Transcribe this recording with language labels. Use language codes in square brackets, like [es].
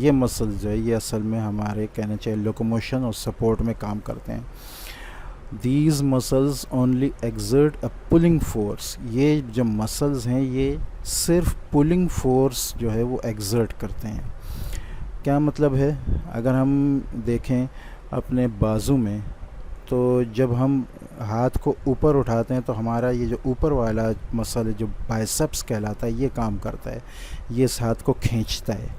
[ur] یہ مسلز جو ہے یہ اصل میں ہمارے کہنا چاہیے لوکوموشن اور سپورٹ میں کام کرتے ہیں. [en] These muscles only exert a pulling force. [ur] یہ جو مسلز ہیں یہ صرف پولنگ فورس جو ہے وہ ایگزرٹ کرتے ہیں. کیا مطلب ہے؟ اگر ہم دیکھیں اپنے بازو میں تو جب ہم ہاتھ کو اوپر اٹھاتے ہیں تو ہمارا یہ جو اوپر والا مسل جو بائسپس کہلاتا ہے یہ کام کرتا ہے، یہ اس ہاتھ کو کھینچتا ہے.